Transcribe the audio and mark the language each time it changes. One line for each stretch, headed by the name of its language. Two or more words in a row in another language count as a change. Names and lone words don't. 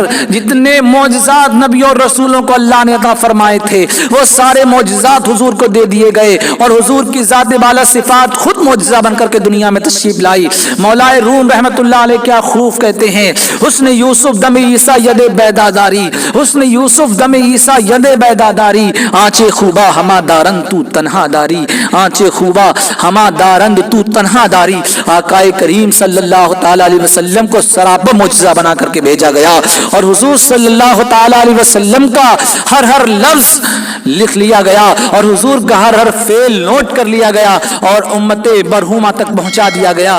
Urdu: جتنے معجزات نبیوں اور رسولوں کو اللہ نے عطا فرمائے تھے وہ سارے معجزات حضور کو دے دیے گئے, اور حضور کی ذات بالا صفات خود معجزہ بن کر کے دنیا میں تشریف لائی. مولا روم رحمت اللہ علیہ کیا خوب کہتے ہیں,
Persian: حسن یوسف دم عیسیٰ ید بیداداری, حسن یوسف دم عیسیٰ ید بیداداری, آنچے خوبا ہما دارند تو تنہا داری, آنچے خوبا ہما دارند تو تنہا داری.
Urdu: آقا کریم صلی اللہ تعالی علیہ وسلم کو سراپا معجزہ بنا کر کے بھیجا گیا, اور حضور صلی اللہ تعالی علیہ وسلم کا ہر لفظ لکھ لیا گیا, اور حضور کا ہر فعل نوٹ کر لیا گیا, اور امت برہومہ تک پہنچا دیا گیا.